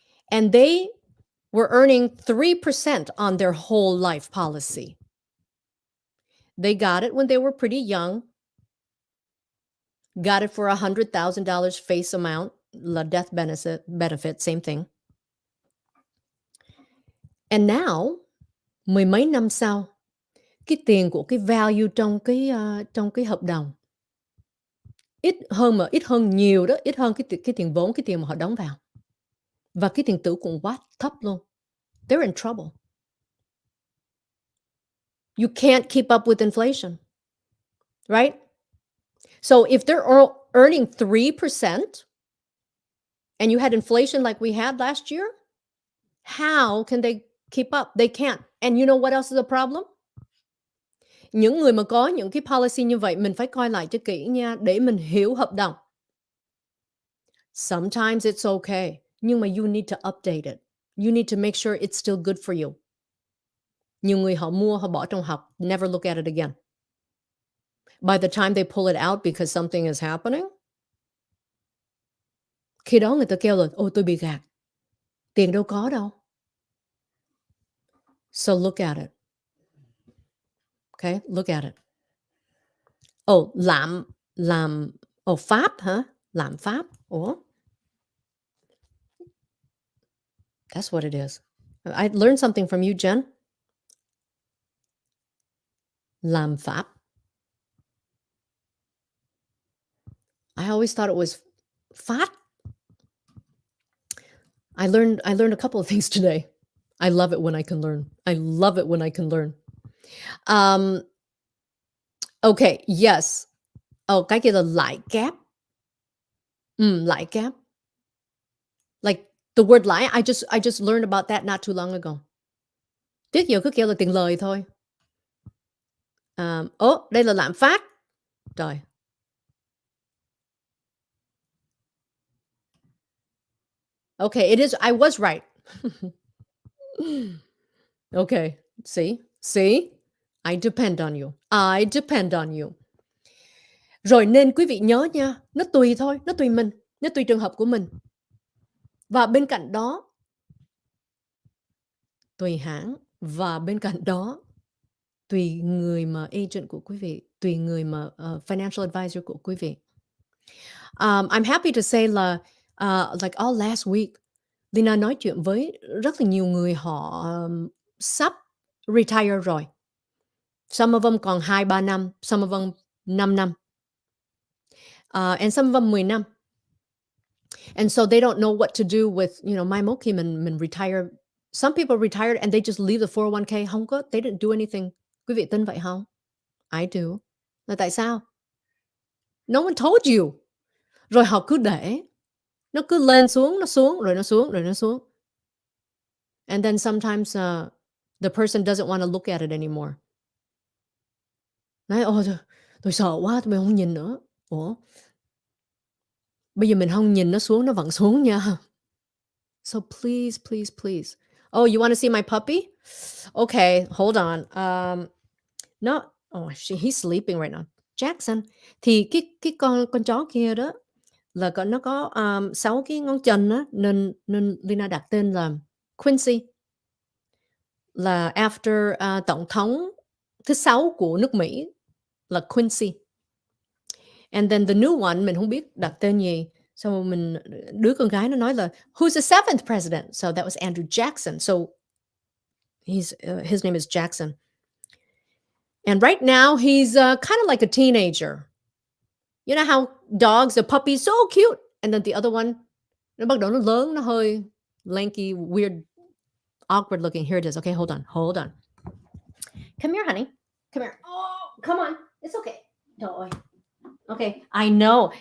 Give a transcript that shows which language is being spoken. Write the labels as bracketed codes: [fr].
[en] And they were earning 3% on their whole life policy. They got it when they were pretty young, got it for $100,000 face amount, the death benefit, same thing. And now, [vi] mười mấy năm sau, cái tiền của cái value trong cái hợp đồng ít hơn nhiều đó, ít hơn cái tiền vốn, cái tiền mà họ đóng vào. Và cái tiền tử cũng quá thấp luôn. [en] They're in trouble. You can't keep up with inflation, right? So if they're earning 3% and you had inflation like we had last year, how can they keep up? They can't. And you know what else is a problem? [vi] Những người mà có những cái policy như vậy, mình phải coi lại cho kỹ nha, để mình hiểu hợp đồng. [en] Sometimes it's okay, [vi] nhưng mà [en] you need to update it. You need to make sure it's still good for you. [vi] Nhiều người họ mua, họ bỏ trong hộp, [en] never look at it again. By the time they pull it out because something is happening, [vi] khi đó người ta kêu là, ôi tôi bị gạt. Tiền đâu có đâu. [en] So look at it. Okay, look at it. [vi] Oh, Pháp hả? Lạm Pháp. Ủa? [en] That's what it is. I learned something from you, Jen. [vi] Lạm Pháp. [en] I always thought it was fat. I learned a couple of things today. I love it when I can learn. I love it when I can learn. Okay, yes. [vi] Oh, cái kia là lãi kép. Lãi kép. [en] Like the word lãi, I just learned about that not too long ago. [vi] Trước giờ cứ kêu là tiền lời thôi. Đây là lạm phát. Trời. [en] Okay, it is. I was right. Okay, see? I depend on you. I depend on you. [vi] Rồi nên quý vị nhớ nha, nó tùy thôi, nó tùy mình, nó tùy trường hợp của mình. Và bên cạnh đó, tùy hãng, và bên cạnh đó, tùy người mà agent của quý vị, tùy người mà financial advisor của quý vị. [en] I'm happy to say [vi] là [en] like all last week, [vi] Leyna nói chuyện với rất là nhiều người họ sắp retire rồi. [en] Some of them [vi] còn 2-3 năm, [en] some of them [vi] 5 năm. [en] And some of them [vi] 10 năm. [en] And so they don't know what to do with, [vi] mai mốt khi mình retire. [en] Some people retired and they just leave the 401k. [vi] Không có, [en] they didn't do anything. [vi] Quý vị tin vậy không? [en] I do. [vi] Là tại sao? [en] No one told you. [vi] Rồi họ cứ để. Nó cứ lên xuống, nó xuống, rồi nó xuống, rồi nó xuống. [en] And then sometimes the person doesn't want to look at it anymore. [vi] Nói, tôi sợ quá, tôi không nhìn nữa. Ủa? Bây giờ mình không nhìn nó xuống, nó vẫn xuống nha. [en] So please, please, please. Oh, you want to see my puppy? Okay, hold on. He's sleeping right now. Jackson. [vi] Thì cái con chó kia đó là nó có 6 cái ngón chân á, nên Leyna đặt tên là Quincy. Là after tổng thống thứ 6 của nước Mỹ là Quincy. [en] And then the new one, [vi] mình không biết đặt tên gì. So đứa con gái nó nói là [en] who's the 7th president? So that was Andrew Jackson. So his name is Jackson. And right now he's kind of like a teenager. You know how dogs, the puppies, so cute. And then the other one, [vi] nó bắt đầu nó lớn, nó hơi [en] lanky, weird, awkward looking. Here it is. Okay, hold on. Come here, honey. Come here. Oh, come on. It's okay. Don't. Okay. I know.